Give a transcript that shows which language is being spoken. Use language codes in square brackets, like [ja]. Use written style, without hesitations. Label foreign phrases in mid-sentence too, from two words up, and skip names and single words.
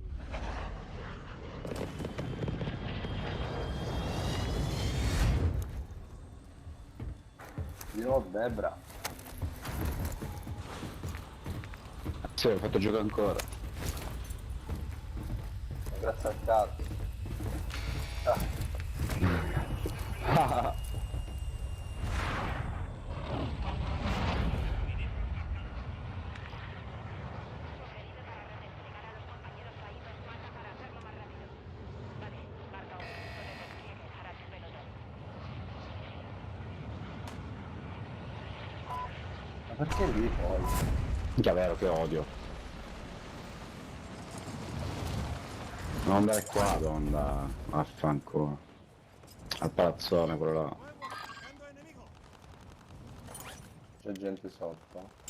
[it] Di nuovo Debra. Sì, ho fatto giocare ancora. Grazie al cazzo. [es] Sugerido para redesplegar a los compañeros caídos, mata para hacerlo más rápido. Vale, marca un punto de despliegue para tu pelotón. [it] Ma perché lì poi? Mica vero che odio. Non andare qua, donna. Affanculo. Al palazzone, quello là. [es] Nuevo, marcando enemigo. [it] C'è gente sotto.